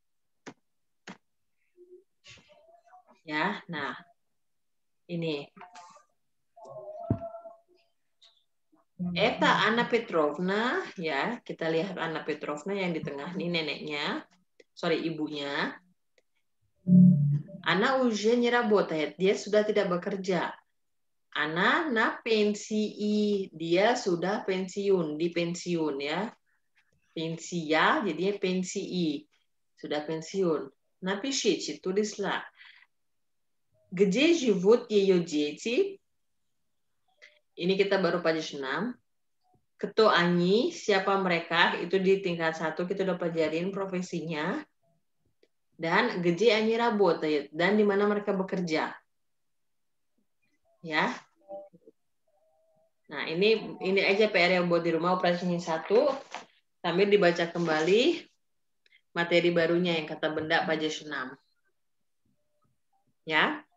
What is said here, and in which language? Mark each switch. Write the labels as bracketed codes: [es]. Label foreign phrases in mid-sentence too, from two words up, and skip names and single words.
[id] Ya, nah ini. Eta Anna Petrovna, ya kita lihat Anna Petrovna yang di tengah nih neneknya, ibunya. [ru] Anna уже не работает, [id] dia sudah tidak bekerja. [ru] Анна на пенсии, [id] dia sudah pensiun, di pensiun ya. Pensia jadinya pensii, sudah pensiun. [ru] Напишите, tulislah. Где живут ее дети? [id] Ini kita baru page 6. [ru] Кто они, [id] siapa mereka, itu di tingkat 1 kita udah pelajarin profesinya. [ru] Dan где они работают, [id] dan di mana mereka bekerja. Ya. Nah, ini aja PR yang buat di rumah operasinya 1. Sambil dibaca kembali materi barunya yang kata benda page 6. Ya.